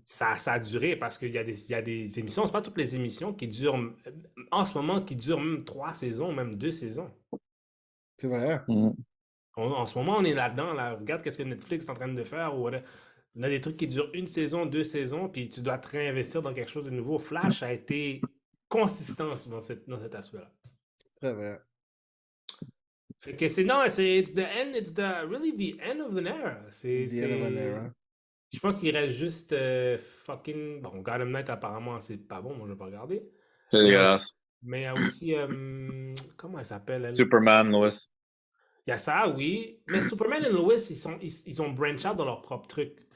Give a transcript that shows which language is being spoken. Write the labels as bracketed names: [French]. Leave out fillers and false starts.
[French] Ça a duré parce qu'il y a des émissions, c'est pas toutes les émissions qui durent, en ce moment, qui durent même 3 saisons, même 2 saisons. C'est vrai. En ce moment, on est là-dedans. Là. Regarde qu'est-ce que Netflix est en train de faire. Ou, on a des trucs qui durent 1 saison, 2 saisons, puis tu dois te réinvestir dans quelque chose de nouveau. Flash a été consistant dans cet aspect-là. Très vrai. Fait que c'est non, [English] it's the end, it's the really the end of the era. The end of an era. [French] Je pense qu'il reste juste fucking. Bon, Gotham Knight apparemment c'est pas bon, moi je vais pas regarder. C'est Mais il y a dégueulasse. aussi, mais il y a aussi comment elle s'appelle elle? Superman, Lois. Il y a ça, oui. Mais Superman et Lois, ils ont [English] branch out [French] dans leur propre truc.